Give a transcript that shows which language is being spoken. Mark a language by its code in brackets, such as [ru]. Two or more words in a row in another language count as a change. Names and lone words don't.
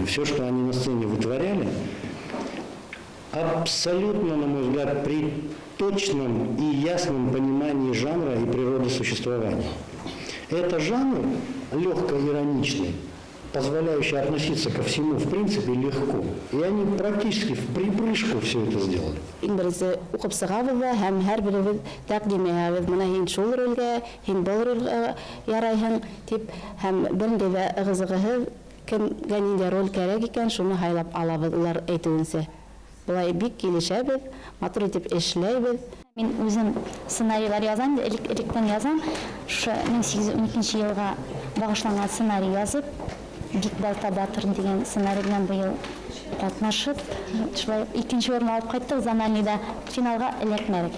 [ru] Все, что они на сцене вытворяли, абсолютно, на мой взгляд, при точном и ясном понимании жанра и природы существования. Это жанр легко-ироничный, позволяющий относиться ко всему, в принципе, легко. И они практически в припрыжку все это сделали. [ba] Инглизce уҡып сығабыҙ ҙа һәм һәр беребеҙ тәҡдим итәбеҙ. Мына һин шул ролгә, һин был ролгә ярайһың тип, һәм берендә лә ығызығыһыҙ кемгә ниндәй роль кәрәк икән, шуны һайлап алабыҙ улар әйтеүенсә. Былай бик килешәбеҙ, матур итеп эшләйбеҙ. [tt] Мин үзем сценарийлар язам, электән язам. Шушы 1812 елга багышланган сценарий язып, Бик Балта Батыр деген сценарий белән быел катнашып, шулай икенче урын алып кайттык, Заманида финалга эләкмәдек.